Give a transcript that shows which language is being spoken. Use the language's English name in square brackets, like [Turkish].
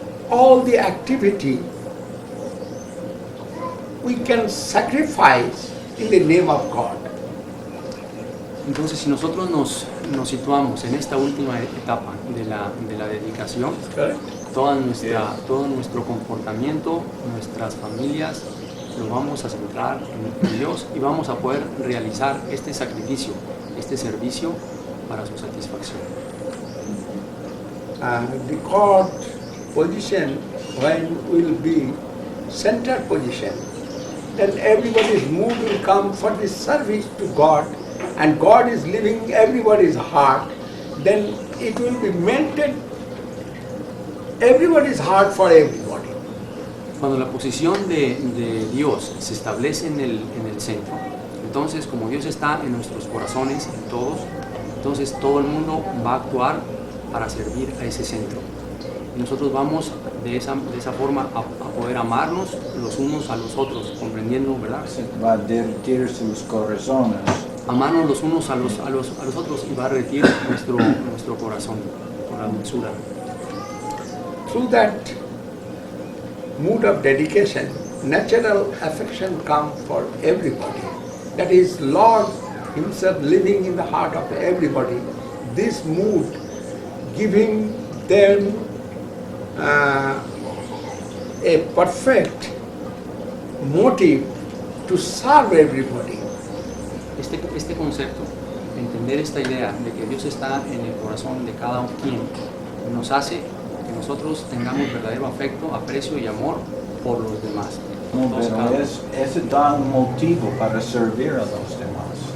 [English] All the activity we can sacrifice in the name of God. [Spanish] Entonces, si nosotros nos situamos en esta última etapa de la dedicación, [English] Correct? [Spanish] todo nuestro comportamiento, nuestras familias, lo vamos a centrar en Dios y vamos a poder realizar este sacrificio, este servicio para su satisfacción. [English] The God position, when will be center position, then everybody's mood will come for the service to God, and God is living everybody's heart, then it will be melted everybody's heart for everybody. [Spanish] Cuando la posición de Dios se establece en el centro, entonces como Dios está en nuestros corazones, en todos, entonces todo el mundo va a actuar para servir a ese centro. Y nosotros vamos de esa forma a poder amarnos los unos a los otros, comprendiendo, ¿verdad? Va a derretir sus corazones. Amarnos los unos a los otros y va a derretir nuestro corazón con la dulzura. [English] Through that mood of dedication, natural affection comes for everybody. That is Lord Himself living in the heart of everybody. This mood giving them a perfect motive to serve everybody. [Spanish] Este concepto, entender esta idea de que Dios está en el corazón de cada quien, nos hace que nosotros tengamos verdadero afecto, aprecio y amor por los demás. No, Todos, cada pero uno. eso da un motivo para servir a los demás.